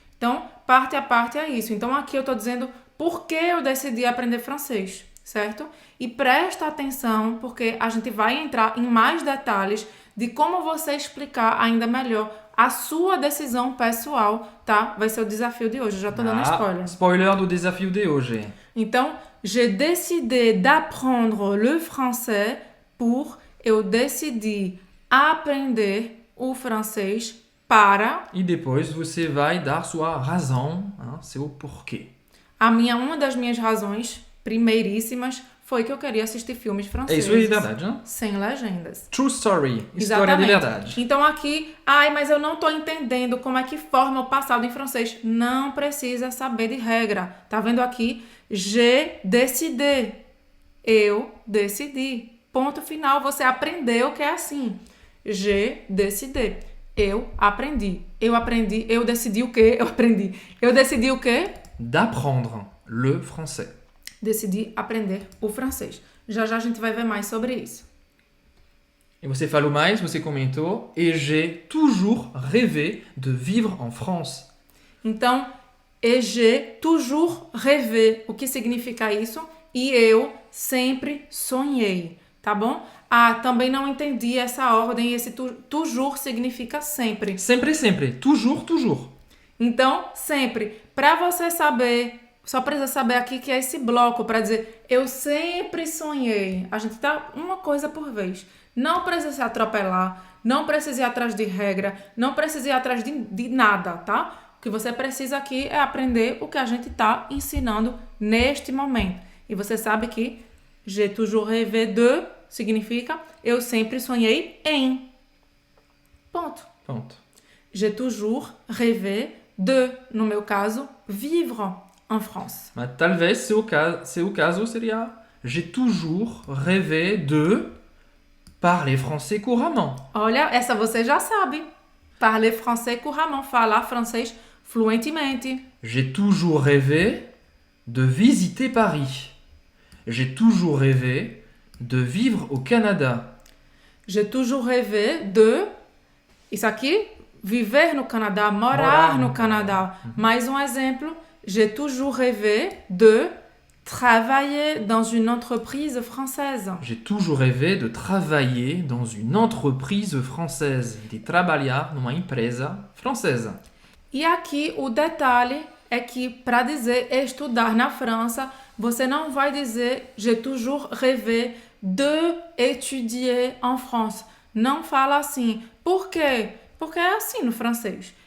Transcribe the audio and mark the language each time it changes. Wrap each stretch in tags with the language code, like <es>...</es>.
<pt>Então, parte a parte é isso. Então, aqui eu estou dizendo por que eu decidi aprender francês, certo? E presta atenção, porque a gente vai entrar em mais detalhes de como você explicar ainda melhor a sua decisão pessoal, tá? Vai ser o desafio de hoje. Eu já estou dando spoiler. Spoiler do desafio de hoje.</pt> <fr>Então, j'ai décidé d'apprendre le français pour...</fr> <pt>Eu decidi aprender o francês para... E depois você vai dar sua razão, seu porquê. Uma das minhas razões primeiríssimas foi que eu queria assistir filmes É franceses. isso aí, verdade, né? Sem legendas.</pt> <en>True story,</en> <pt>história de verdade. Então aqui, mas eu não tô entendendo como é que forma o passado em francês. Não precisa saber de regra. Tá vendo aqui?</pt> <fr>J'ai décidé.</fr> <pt>Eu decidi. Ponto final, você aprendeu que é assim.</pt> <fr>J'ai décidé.</fr> <pt>Eu aprendi. Eu decidi o quê? Eu aprendi. Eu decidi o quê?</pt> <fr>D'apprendre le français.</fr> <pt>Decidi aprender o francês. Já já a gente vai ver mais sobre isso. E você falou mais, você comentou.</pt> <fr>Et j'ai toujours rêvé de vivre en France. Então, et j'ai toujours rêvé.</fr> <pt>O que significa isso? E eu sempre sonhei, tá bom? Também não entendi essa ordem. Esse toujours significa sempre. Sempre, sempre. Toujours, toujours. Então, sempre. Para você saber, só precisa saber aqui que é esse bloco para dizer eu sempre sonhei. A gente dá uma coisa por vez. Não precisa se atropelar, não precisa ir atrás de regra, não precisa ir atrás de nada, tá? O que você precisa aqui é aprender o que a gente está ensinando neste momento. E você sabe que</pt> <fr>j'ai toujours rêvé de</fr> <pt>significa eu sempre sonhei em. Ponto. Ponto.</pt> <fr>J'ai toujours rêvé de,</fr> <pt>no meu caso,</pt> <fr>vivre en France.</fr> <pt>Mas talvez seu caso seria</pt> <fr>j'ai toujours rêvé de parler français couramment.</fr> <pt>Olha, essa você já sabe.</pt> <fr>Parler français couramment,</fr> <pt>falar francês fluentemente.</pt> <fr>J'ai toujours rêvé de visiter Paris. J'ai toujours rêvé de vivre au Canada. J'ai toujours rêvé de...</fr> <pt>Isso aqui, viver no Canadá, morar no Canadá. Mais um exemplo.</pt> <fr>J'ai toujours rêvé de travailler dans une entreprise française. J'ai toujours rêvé de travailler dans une entreprise française.</fr> <pt>De trabalhar numa empresa francesa. E aqui o detalhe é que para dizer estudar na França, você não vai dizer</pt> <fr>j'ai toujours rêvé de étudier en France.</fr> <pt>Não fala assim. Por quê? Porque é assim no francês.</pt>